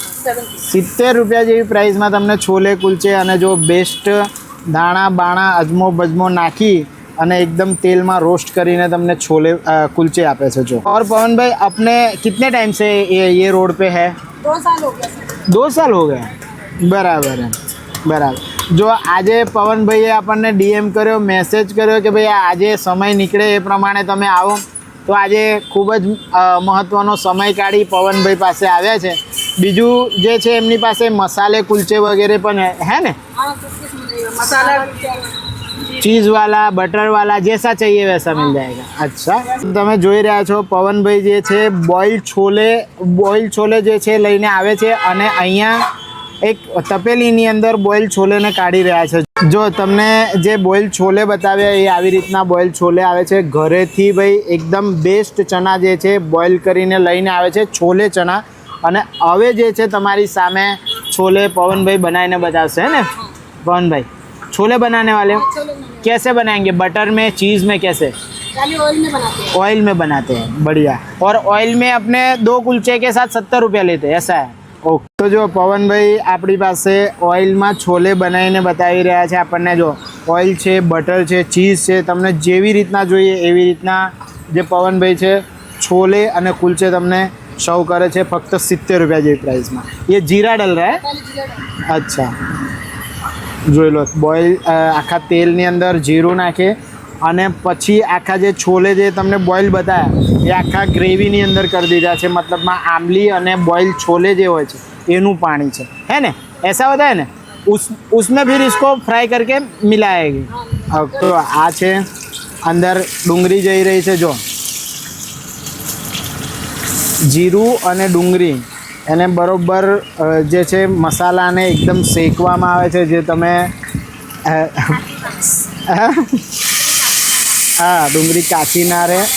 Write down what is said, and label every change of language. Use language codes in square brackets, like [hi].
[gu] 70 રૂપિયા જેવી પ્રાઇસમાં તમને છોલે કુલચે અને જો બેસ્ટ દાણા બાણા અજમો બજમો નાખી અને एकदम તેલમાં રોસ્ટ કરીને તમને છોલે कुलचे આપે છે. [hi] જો और पवन भाई अपने कितने टाइम से ये रोड पे है? 2 साल हो गया. 2 साल हो गया. बराबर है. બરાબર. [gu] જો આજે પવનભાઈએ આપણને ડીએમ કર્યો, મેસેજ કર્યો કે ભાઈ આજે સમય નીકળે એ પ્રમાણે તમે આવો, તો આજે ખૂબ જ મહત્ત્વનો સમય કાઢી પવનભાઈ પાસે આવ્યા છે. બીજું જે છે એમની પાસે મસાલે કુલચે વગેરે પણ હે ને? [hi] मसाला चीज़ वाला, बटर वाला, जैसा चाहिए वैसा मिल जाएगा. [gu] अच्छा, તમે જોઈ રહ્યા છો પવનભાઈ જે છે બોઇલ છોલે જે છે લઈને આવે છે અને અહીંયા એક તપેલીની અંદર બોઇલ છોલેને કાઢી રહ્યા છે. જો તમને જે બોઇલ છોલે બતાવ્યા એ આવી રીતના બોઇલ છોલે આવે છે ઘરેથી ભાઈ એકદમ બેસ્ટ ચણા જે છે બોઇલ કરીને લઈને આવે છે, છોલે ચણા. અને હવે જે છે તમારી સામે છોલે પવનભાઈ બનાવીને બતાવશે હે ને? [hi] पवनभाई छोले बनाने वाले कैसे बनाएंगे? बटर में, चीज़ में, कैसे? ऑयल में बनाते हैं. बढ़िया. और ऑयल में अपने 2 कुलचे के साथ 70 रुपया लेते हैं, ऐसा है? ओके. तो जो [gu] પવનભાઈ આપણી પાસે ઓઇલમાં છોલે બનાવીને બતાવી રહ્યા છે આપણને. જો ઓઇલ છે, બટર છે, ચીઝ છે, તમને જેવી રીતના જોઈએ એવી રીતના જે પવનભાઈ છે છોલે અને કુલચે તમને સર્વ કરે છે ફક્ત 70 રૂપિયા જેવી પ્રાઇસમાં. [hi] ये जीरा डल रहा है? [gu] अच्छा, જોઈ લો બોઇલ આખા તેલની અંદર જીરું નાખે અને પછી આખા જે છોલે જે તમને બોઇલ બતાવ્યા એ આખા ગ્રેવીની અંદર કરી દીધા છે. મતલબમાં આંબલી અને બોઇલ છોલે જે હોય છે એનું પાણી છે, [hi] है ना? ऐसा होता है ना? उसमें फिर इसको फ्राई करके मिलाएगी. [gu] તો આ છે અંદર ડુંગળી જઈ રહી છે. જો જીરું અને ડુંગળી એને બરોબર જે છે મસાલાને એકદમ શેકવામાં આવે છે. જે તમે હા, ડુંગળી કાચી ના રહે.